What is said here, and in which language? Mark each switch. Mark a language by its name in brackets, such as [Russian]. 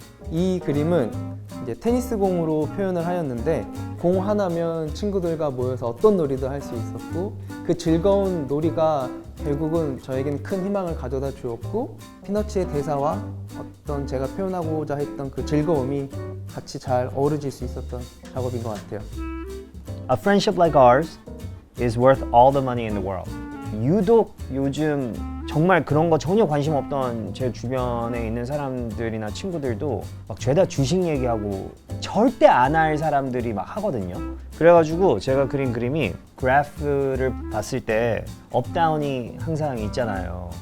[Korean] 이 그림은 이제 테니스 공으로 표현을 하였는데, 공 하나면 친구들과 모여서 어떤 놀이도 할 수 있었고, 그 즐거운 놀이가 결국은 저에겐 큰 희망을 가져다 주었고, 피너치의 대사와 어떤 제가 표현하고자 했던 그 즐거움이 같이 잘 어우러질 수 있었던 작업인 것 같아요. [English] A friendship like ours is worth all the money in the world. [Korean] 유독 요즘 정말 그런 거 전혀 관심 없던 제 주변에 있는 사람들이나 친구들도 막 죄다 주식 얘기하고 절대 안 할 사람들이 막 하거든요. 그래가지고 제가 그린 그림이 그래프를 봤을 때 업다운이 항상 있잖아요.